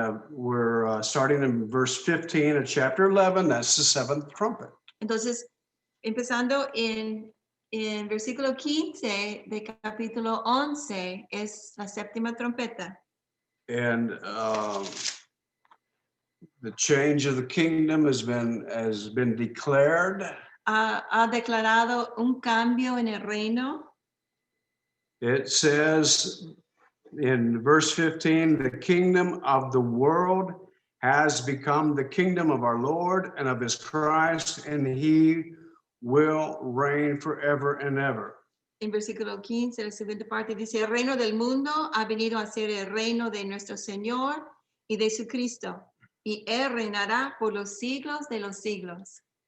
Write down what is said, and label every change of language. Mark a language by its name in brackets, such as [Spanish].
[English] We're starting in verse 15 of chapter 11. That's the 7th trumpet. [Spanish] Entonces, empezando en versículo 15 de capítulo 11 es la 7ª trompeta. [English] And the change of the kingdom has been declared. [Spanish] Ha declarado un cambio en el reino. [English] It says in verse 15, the kingdom of the world has become the kingdom of our Lord and of his Christ, and he will reign forever and ever. [Spanish] en versículo 15, la segunda parte dice, el reino del mundo ha venido a ser el reino de nuestro Señor y de su Cristo, y Él reinará por los siglos de los siglos.